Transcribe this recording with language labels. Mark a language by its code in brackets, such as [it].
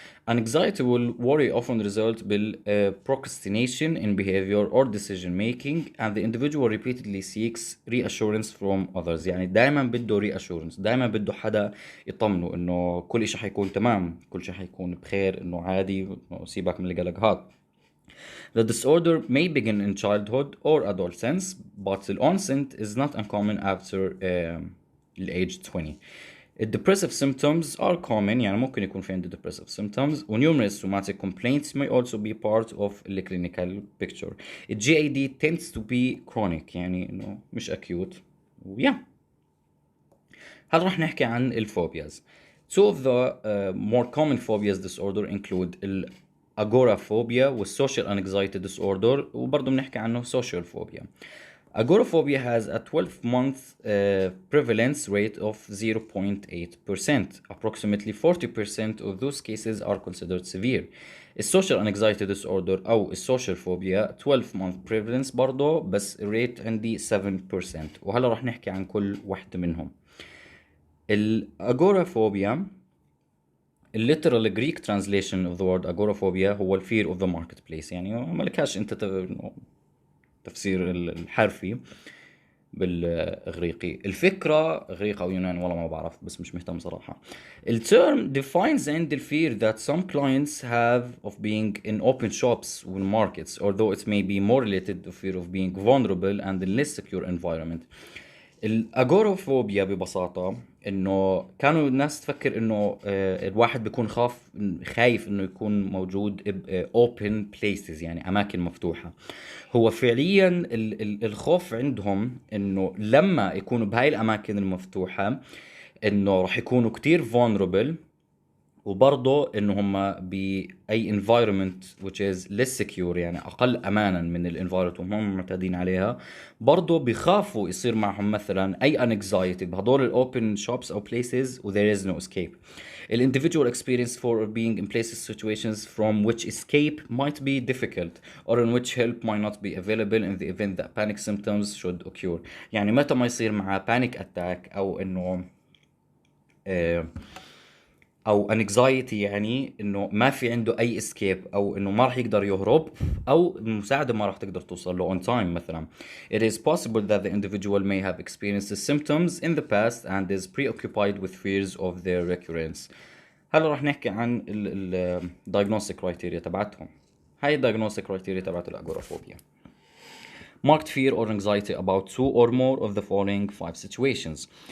[en] Anxiety will worry often result بال procrastination in behavior or decision making, and the individual repeatedly seeks reassurance from others. [ar] يعني دائما بده reassurance، دائما بده حدا يطمنه انه كل شيء حيكون تمام، كل شيء حيكون بخير، انه عادي، إنه سيبك من القلق هاد. [en] The disorder may begin in childhood or adolescence, but the onset is not uncommon after age 20. Depressive symptoms are common، [ar] يعني ممكن يكون في عندي [en] depressive symptoms، و numerous somatic complaints may also be part of the clinical picture. The GAD tends to be chronic، [ar] يعني إنه مش [en] acute. yeah. [ar] هل رح نحكي عن الفوبياز. [en] Two of the more common phobias disorder include agoraphobia والsocial anxiety disorder، [ar] وبرضه بنحكي عنه [en] social phobia. Agoraphobia has a 12-month prevalence rate of 0.8%. Approximately 40% of those cases are considered severe. [ar] السوشيال anxiety disorder أو السوشيال phobia 12-month prevalence برضه، بس rate عندي 7%. وهلا رح نحكي عن كل واحدة منهم. [en] الأجورافوبيا، literal Greek translation of the word agoraphobia هو fear of the marketplace، [ar] يعني ما لكاش انت تفسير الحرفي بالإغريقي. الفكرة إغريق أو يوناني والله ما بعرف، بس مش مهتم صراحة. [en] الترم defines and the fear that some clients have of being in open shops and markets, although it may be more related to fear of being vulnerable and in less secure environment. [ar] الاجوروفوبيا ببساطة انه كانوا الناس تفكر انه الواحد بيكون خايف انه يكون موجود open places، يعني اماكن مفتوحة. هو فعليا الخوف عندهم انه لما يكونوا بهاي الاماكن المفتوحة انه رح يكونوا كتير vulnerable، وبرضه انه هم باي environment [en] which is less secure، [ar] يعني اقل امانا من الانفايرمنت هم معتادين عليها، برضه بيخافوا يصير معهم مثلا اي anxiety بهدول الاوبن shops او places و [en] there is no escape. The individual experience for being in places situations from which escape might be difficult or in which help might not be available in the event that panic symptoms should occur. [ar] يعني متى ما يصير معه panic attack او انه او anxiety، يعني انه ما في عنده اي اسكيب او انه ما راح يقدر يهرب او المساعدة ما راح تقدر توصل له [en] on time [ar] مثلا. [en] It is possible that the individual may have experienced the symptoms in the past and is preoccupied with fears of their recurrence. [ar] هلا راح نحكي عن ال diagnostic criteria تبعتهم. هاي diagnostic criteria تبعت الاجورافوبيا. [en] Marked fear or anxiety about two or more of the following 5 situations.